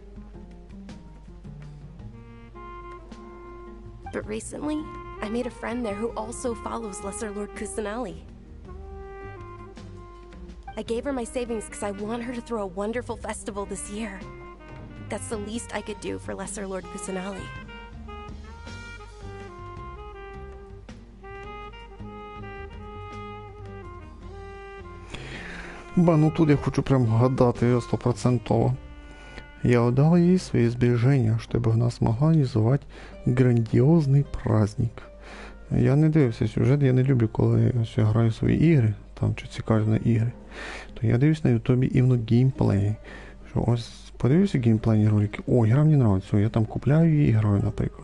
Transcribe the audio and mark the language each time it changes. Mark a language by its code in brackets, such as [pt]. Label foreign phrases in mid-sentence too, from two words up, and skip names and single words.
[en] But recently, I made a friend there who also follows Lesser Lord Kusanali. I gave her my savings because I want her to throw a wonderful festival this year. That's the least I could do for Lesser Lord Kusanali. [ru] Ну тут я хочу прям гадати 100%. Я отдала ей свои сбережения, чтобы она смогла организовать грандіозний праздник. [uk] Я не дивився сюжет, я не люблю, коли я граю свої ігри, там чи цікаві на ігри. То я дивлюсь на ютубі іменно геймплей. Що ось подивився геймплейні ролики, о, гра мені нравиться, я там купляю її і граю, наприклад.